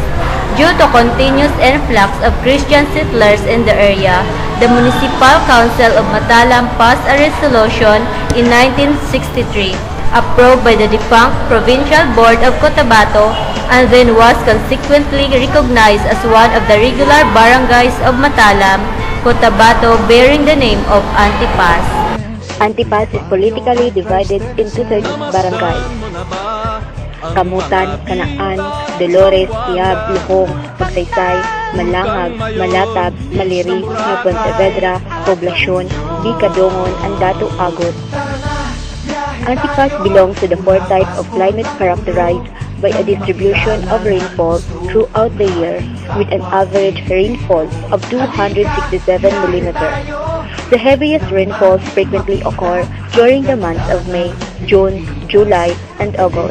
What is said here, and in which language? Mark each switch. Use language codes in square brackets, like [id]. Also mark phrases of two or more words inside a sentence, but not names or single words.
[en] Due to continuous influx of Christian settlers in the area, the Municipal Council of Matalam passed a resolution in 1963, approved by the defunct Provincial Board of Cotabato, and then was consequently recognized as one of the regular barangays of Matalam, Cotabato, bearing the name of Antipas. Antipas is politically divided into 30 barangays: Kamutan, Kanaan, Dolores, Tiab, Luhong, Pagsaysay, Malangag, Malatag, Maliri, Pontevedra, Poblasyon, Bicadongon, and Dato Agot. Antipas belongs to the fourth type of climate characterized by a distribution of rainfall throughout the year with an average rainfall of 267 mm. The heaviest rainfalls frequently occur during the months of May, June, July, and August.